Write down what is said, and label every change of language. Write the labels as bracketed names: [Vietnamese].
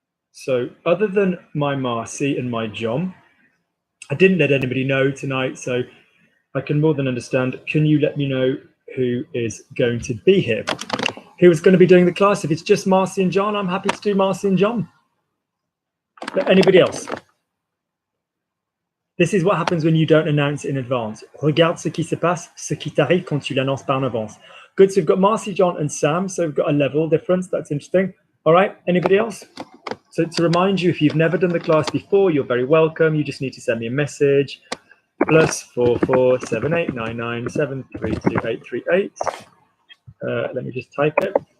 [English] So other than my Marcy and my John, I didn't let anybody know tonight, so I can more than understand. Can you let me know who is going to be here? Who is going to be doing the class? If it's just Marcy and John, I'm happy to do Marcy and John. But anybody else? This is what happens when you don't announce in advance. [French] Regarde ce qui se passe, ce qui t'arrive quand tu l'annonces pas en avance. [English] Good, so we've got Marcy, John, and Sam, so we've got a level difference. That's interesting. All right, anybody else? So to remind you, if you've never done the class before, you're very welcome. You just need to send me a message. +44 7899 732 838. Let me just type it.